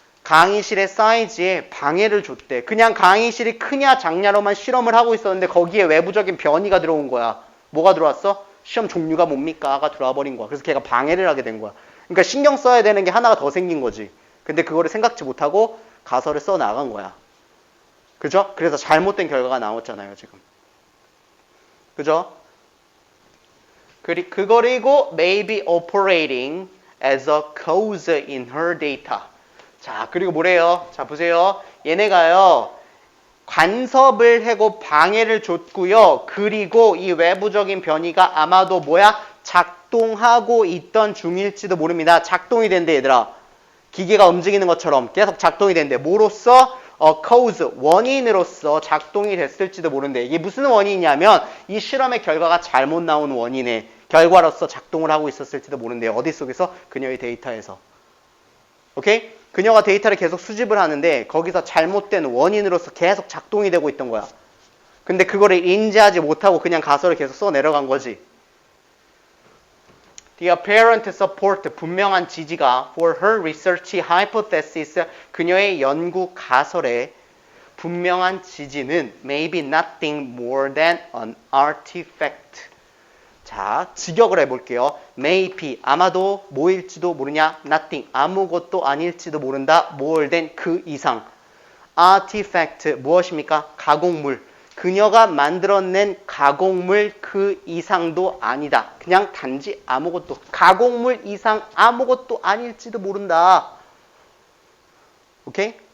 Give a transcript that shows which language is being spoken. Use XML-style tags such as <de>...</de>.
<ko>강의실의 사이즈에 방해를 줬대. 그냥 강의실이 크냐 작냐로만 실험을 하고 있었는데 거기에 외부적인 변이가 들어온 거야. 뭐가 들어왔어? 시험 종류가 뭡니까?가 들어와 버린 거야. 그래서 걔가 방해를 하게 된 거야. 그러니까 신경 써야 되는 게 하나가 더 생긴 거지. 근데 그거를 생각지 못하고 가설을 써 나간 거야. 그죠? 그래서 잘못된 결과가 나왔잖아요, 지금. 그죠?</ko> <en>그리고 may be operating as a cause in her data.</en> <ko>자, 그리고 뭐래요? 자, 보세요. 얘네가요. 간섭을 하고 방해를 줬고요. 그리고 이 외부적인 변이가 아마도 뭐야? 작동하고 있던 중일지도 모릅니다. 작동이 된대, 얘들아. 기계가 움직이는 것처럼 계속 작동이 된대. 뭐로써? cause, 원인으로서 작동이 됐을지도 모른대. 이게 무슨 원인이냐면 이 실험의 결과가 잘못 나온 원인의 결과로서 작동을 하고 있었을지도 모른대요. 어디 속에서? 그녀의 데이터에서. 오케이? 그녀가 데이터를 계속 수집을 하는데 거기서 잘못된 원인으로서 계속 작동이 되고 있던 거야. 근데 그거를 인지하지 못하고 그냥 가설을 계속 써 내려간 거지.</ko> <en>The apparent support,</en> <ko>분명한 지지가</ko> <en>for her research hypothesis,</en> <ko>그녀의 연구 가설에 분명한 지지는</ko> <en>maybe nothing more than an artifact.</en> <ko>자, 직역을 해볼게요. maybe, 아마도 뭐일지도 모르냐? nothing, 아무것도 아닐지도 모른다. more than, 그 이상. artifact, 무엇입니까? 가공물. 그녀가 만들어낸 가공물 그 이상도 아니다. 그냥 단지 아무것도. 가공물 이상 아무것도 아닐지도 모른다. 오케이?</ko>